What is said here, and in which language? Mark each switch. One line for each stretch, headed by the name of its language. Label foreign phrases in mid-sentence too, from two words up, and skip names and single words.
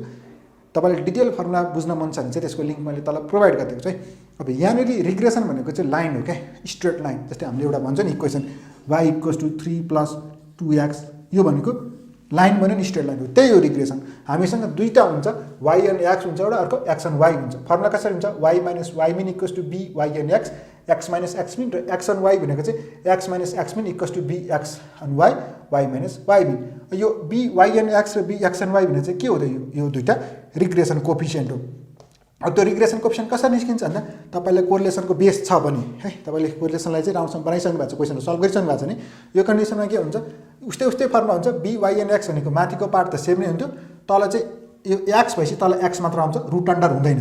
Nepali: तपाईले
English: detail formula
Nepali: बुझ्न मन छ भने चाहिँ त्यसको लिङ्क मैले तल प्रोभाइड गरिदिएको छु है। अब यहाँनिर रिग्रेसन भनेको चाहिँ लाइन हो क्या,
English: straight line.
Nepali: जस्तै हामीले एउटा भन्छ नि
English: equation y = 3 + 2x,
Nepali: यो भनेको लाइन भन्यो नि,
English: straight line
Nepali: हो। त्यही हो रिग्रेसन। हामीसँग दुईटा हुन्छ,
English: y and x
Nepali: हुन्छ एउटा, अर्को
English: x and y
Nepali: हुन्छ। फर्मुला कसरी हुन्छ,
English: y - y min = b y and x, x - x min, र x and y
Nepali: भनेको चाहिँ
English: x - x min = b x and y, y - y min।
Nepali: यो
English: b y and x
Nepali: र
English: b x and y
Nepali: भने चाहिँ के हो त, यो दुईटा
English: regression coefficient
Nepali: हो। अब त्यो
English: regression coefficient
Nepali: कसरी निस्किन्छ भन्दा तपाईलाई
English: correlationको base
Nepali: छ भने है, तपाईले कोरिलेसनलाई चाहिँ राम्रोसँग बनाइसक्नु भएको छ,
English: question solve
Nepali: गरिसक्नु भएको छ भने यो कन्डिसनमा के हुन्छ, उस्तै फर्मुला हुन्छ।
English: b y and x
Nepali: भनेको माथिको पार्ट त सेम नै हुन्थ्यो, तल चाहिँ यो x भएपछि तल x मात्र आउँछ,
English: root under
Nepali: हुँदैन।